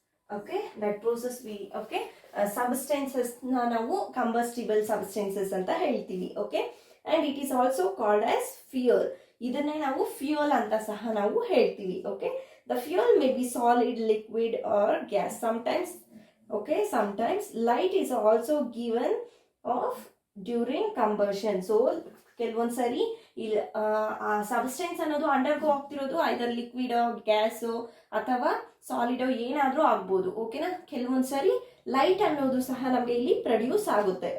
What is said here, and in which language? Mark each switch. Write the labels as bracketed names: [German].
[Kannada] Okay, that process V okay substances ನಾವು ಕಂಬಸ್ಟಿಬಲ್ substances ಅಂತ ಹೇಳ್ತೀವಿ. [English] Okay, and it is also called as fuel. [Kannada] ಇದನ್ನೇ ನಾವು ಫ್ಯೂಯಲ್ ಅಂತ ಸಹ ನಾವು ಹೇಳ್ತೀವಿ. [English] Okay, the fuel may be solid, liquid or gas. sometimes light is also given off during combustion. [Kannada] So ಕೆಲವೊಂದ್ಸರಿ ಇಲ್ಲಿ ಆ ಸಬ್ಸ್ಟೆನ್ಸ್ ಅನ್ನೋದು ಅಂಡರ್ಗೋ ಆಗ್ತಿರೋದು ಐದರ್ ಲಿಕ್ವಿಡ್ ಗ್ಯಾಸು ಅಥವಾ ಸಾಲಿಡೋ ಏನಾದ್ರೂ ಆಗ್ಬೋದು. ಓಕೆನಾ, ಕೆಲವೊಂದ್ಸರಿ ಲೈಟ್ ಅನ್ನೋದು ಸಹ ನಮಗೆ ಇಲ್ಲಿ ಪ್ರೊಡ್ಯೂಸ್ ಆಗುತ್ತೆ.